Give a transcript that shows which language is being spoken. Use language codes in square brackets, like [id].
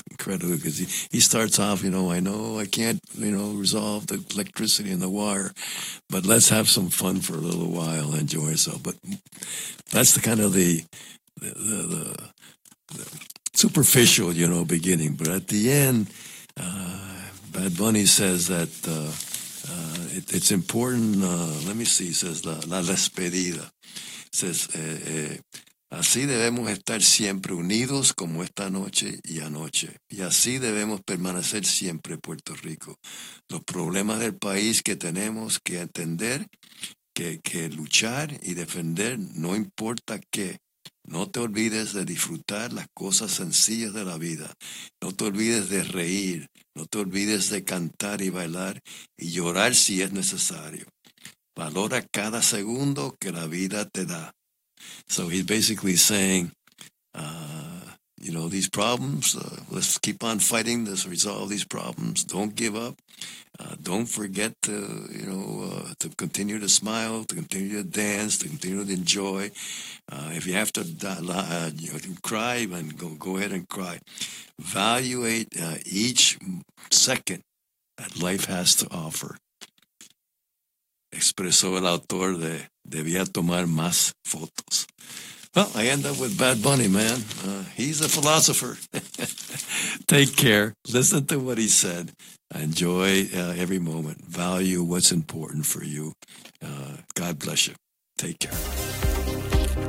[en] Incredibly, because he starts off, I know I can't, resolve the electricity and the wire, but let's have some fun for a little while, enjoy ourselves. But that's the kind of the superficial, beginning. But at the end, Bad Bunny says that it's important. Let me see. Says [es] la despedida. Says así debemos estar siempre unidos como esta noche y anoche. Y así debemos permanecer siempre, Puerto Rico. Los problemas del país que tenemos que atender, que luchar y defender, no importa qué. No te olvides de disfrutar las cosas sencillas de la vida. No te olvides de reír. No te olvides de cantar y bailar y llorar si es necesario. Valora cada segundo que la vida te da. [en] So he's basically saying, you know, these problems, let's keep on fighting to resolve these problems. Don't give up. Don't forget to, you know, to continue to smile, to continue to dance, to continue to enjoy. If you have to you know, cry, then go ahead and cry. Evaluate each second that life has to offer. [es] Expresó el autor de Debía Tomar Más Fotos. [en] Well, I end up with Bad Bunny, man. He's a philosopher. Take care. Listen to what he said. Enjoy every moment. Value what's important for you. God bless you. Take care.